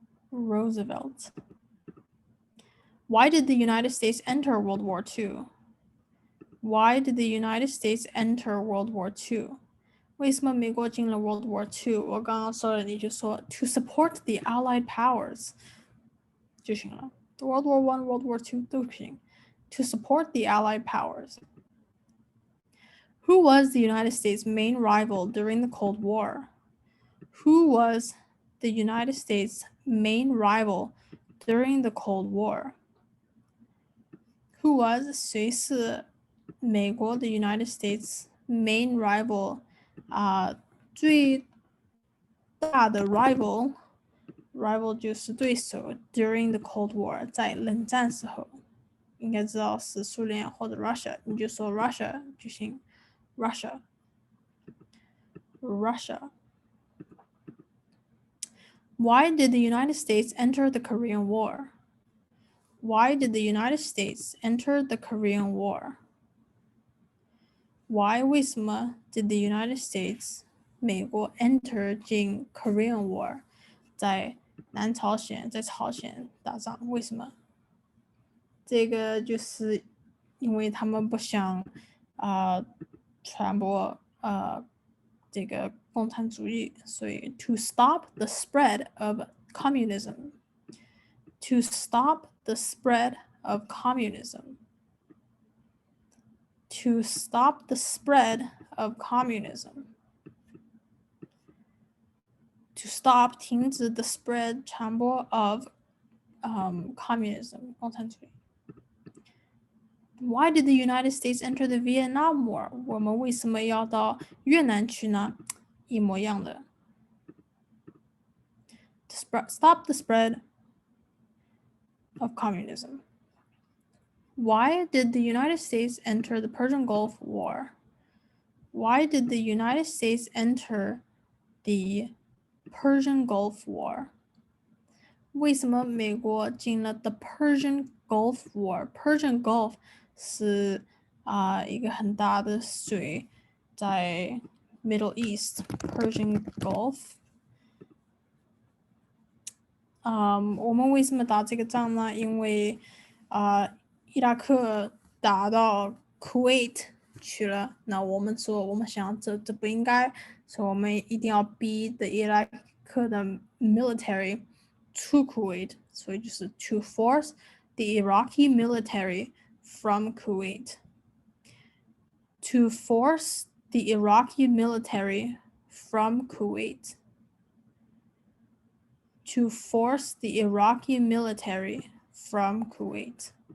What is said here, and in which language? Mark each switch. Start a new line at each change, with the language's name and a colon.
English: Why did the United States enter World War II? Why did the United States enter World War II?
Chinese: 为什么美国进了 World War II？ 我刚刚说了，你就说
English: to support the Allied powers
Chinese: 就行了。 World War I, World War II 都行。
English: To support the Allied powers. Who was the United States' main rival during the Cold War? Who was the United States' main rival during the Cold War? Who was
Chinese: 谁是美国的
English: United States main rival
Chinese: 最大的 rival 就是对手
English: during the Cold War
Chinese: 在冷战时候，应该知道是苏联或者 Russia， 你就说 Russia 就行。
English: Russia. Why did the United States enter the Korean War? Why did the United States enter the Korean War?
Chinese: Why 为什么
English: did the United States
Chinese: 美国 enter 进 Korean War 在南朝鲜在朝鲜打仗？为什么？这个就是因为他们不想传播这个共产主义，所以
English: to stop the spread of communism. To stop the spread of communism. To stop the spread of communism. To stop
Chinese: 停止
English: the spread
Chinese: 传播
English: of communism
Chinese: 共产主义。
English: Why did the United States enter the Vietnam War?
Chinese: 我们为什么要到越南去呢？一模一样的。
English: To stop the spread of communism. Why did the United States enter the Persian Gulf War? Why did the United States enter the Persian Gulf War?
Chinese: 为什么美国进了 the Persian Gulf War? Persian Gulf 是一个很大的水，在 Middle East Persian Gulf。我们为什么打这个仗呢？因为伊拉克打到 Kuwait 去了，那我们说我们想这不应该，所以我们一定要逼的伊拉克的 military to Kuwait， 所以就是
English: to force the Iraqi military from Kuwait. To force the Iraqi military from Kuwait. To force the Iraqi military from Kuwait.